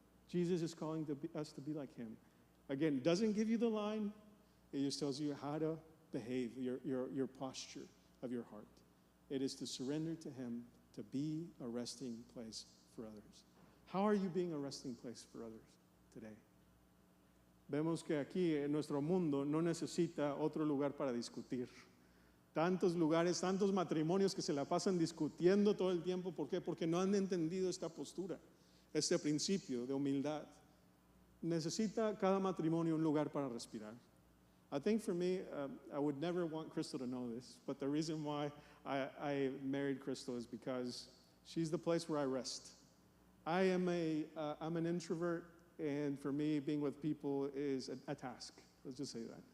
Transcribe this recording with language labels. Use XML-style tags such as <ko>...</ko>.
<en>Jesus is calling us to be like him. Again, doesn't give you the line. It just tells you how to behave, your posture of your heart. It is to surrender to him, to be a resting place for others. How are you being a resting place for others today?</en> <es>Vemos que aquí en nuestro mundo no necesita otro lugar para discutir. Tantos lugares, tantos matrimonios que se la pasan discutiendo todo el tiempo. ¿Por qué? Porque no han entendido esta postura, este principio de humildad. Necesita cada matrimonio un lugar para respirar.</es> <en>I think for me, I would never want Crystal to know this, but the reason why I married Crystal is because she's the place where I rest. I'm an introvert, and for me, being with people is a task. Let's just say that.</en>